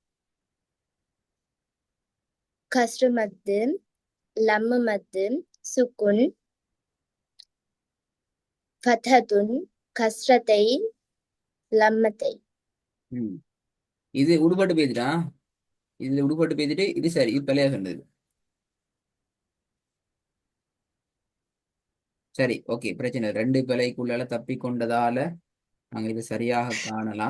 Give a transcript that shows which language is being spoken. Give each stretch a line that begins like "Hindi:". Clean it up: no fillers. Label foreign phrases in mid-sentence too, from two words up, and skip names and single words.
Arabic: كسر مد لم مد سكون فتحة كسرتين لمتين.
Tamil: இது உடுபட்டு பேசிட்டா, இதுல உடுபட்டு பேசிட்டு இது சரி, இது பிள்ளையா சொன்னது. சரி, ஓகே, பிரச்சனை இல்லை. ரெண்டு பிழைக்குள்ளால தப்பி கொண்டதால நாங்க இது சரியாக காணலாம்.